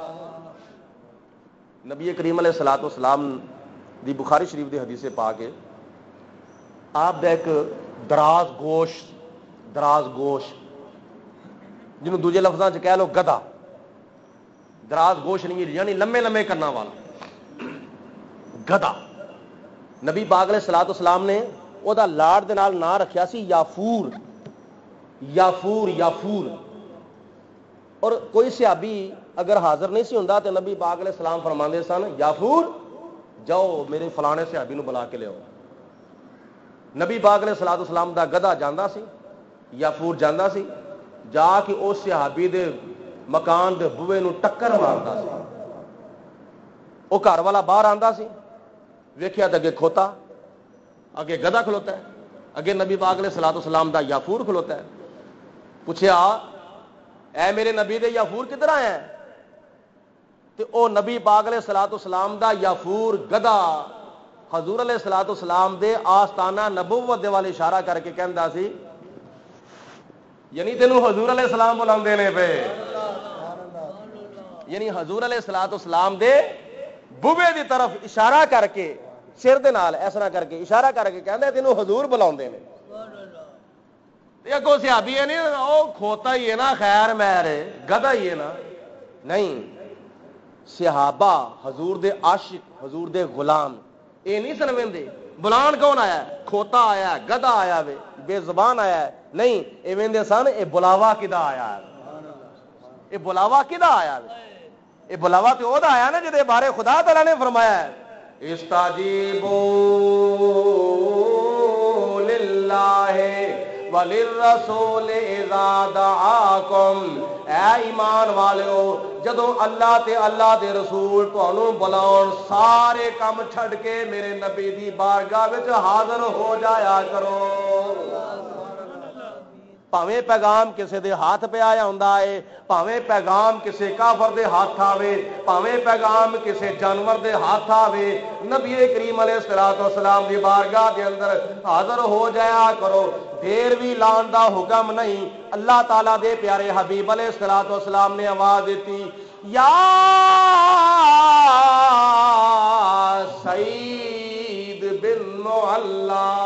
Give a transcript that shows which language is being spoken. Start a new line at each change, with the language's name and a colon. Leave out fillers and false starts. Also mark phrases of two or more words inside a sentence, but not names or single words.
Punjabi: نبی کریم
Arabic: علیہ الصلوۃ والسلام
Punjabi: دی بخاری شریف دی حدیث پاک ہے، آپ دا ایک دراز گوش جنہوں دوجے لفظاں چ کہہ لو گدھا، دراز گوش نہیں یعنی لمے لمے کرنا والا گدھا، نبی پاک
Arabic: علیہ الصلوۃ والسلام
Punjabi: نے وہ دا لاڑ دے نال نام رکھیا سی یافور۔ اور کوئی صحابی اگر حاضر نہیں سی ہوندا تے نبی پاک
Arabic: علیہ السلام
Punjabi: فرماندے سن یافور جاؤ میرے فلانے صحابی نو بلا کے لیاؤ۔ نبی پاک
Arabic: علیہ الصلوۃ والسلام
Punjabi: دا گدھا جاندا سی، یافور جاندا سی، جا کے اس صحابی دے مکان دے بوئے نو ٹکر ماردا سی، وہ گھر والا باہر آندا سی، ویکھیا تے اگے کھوتا، اگے گدھا کھلوتا ہے، اگے نبی پاک
Arabic: علیہ الصلوۃ والسلام
Punjabi: دا یافور کھلوتا ہے۔ پوچھیا اے میرے نبی دے یافور کدھر آیا ہے؟ تے او نبی پاک
Arabic: علیہ الصلوۃ والسلام
Punjabi: دا یافور گدھا حضور
Arabic: علیہ الصلوۃ والسلام
Punjabi: دے آستانہ نبوت دے والے اشارہ کر کے کہندا سی یعنی تینوں حضور
Arabic: علیہ السلام
Punjabi: بلاندے نے پے، یعنی حضور
Arabic: علیہ الصلوۃ والسلام
Punjabi: دے بوے دی طرف اشارہ کر کے سر دے نال اس طرح کر کے اشارہ کر کے کہندا تینوں حضور بلاندے نے۔ تے اگوں صحابی ہے نہیں او کھوتا ہی ہے نا، خیر مہر گدھا ہی ہے نا، نہیں، صحابہ حضور دے عاشق حضور دے غلام اے نہیں سنویندے بلان کون آیا ہے؟ کھوتا آیا ہے، گدھا آیا ہے، بے زبان آیا ہے، نہیں ایویں سن اے بلاوا کدا آیا ہے، اے بلاوا کدا آیا ہے؟ اے بلاوا تے او دا آیا نا جدے بارے خدا تعالی نے فرمایا ہے
Arabic: استجیبوا للہ وَلِلرَّسُولِ اِذَا دَعَاكُمْ،
Punjabi: اے ایمان والو جدو اللہ تے اللہ دے رسول تانوں بلاؤن سارے کام چھڈ کے میرے نبی دی بارگاہ وچ حاضر ہو جایا کرو۔ پاویں پیغام کسے دے ہاتھ پہ آیا ہوندا ہے، پاویں پیغام کسے کافر دے ہاتھ آوے، پاویں پیغام کسے جانور دے ہاتھ آوے، نبی کریم
Arabic: علیہ الصلوۃ والسلام
Punjabi: دی بارگاہ دے اندر حاضر ہو جایا کرو۔ دیر بھی لان دا حکم نہیں، اللہ تعالیٰ دے پیارے حبیب
Arabic: علیہ الصلوۃ والسلام
Punjabi: نے آواز دیتی یا سعید بن معلا۔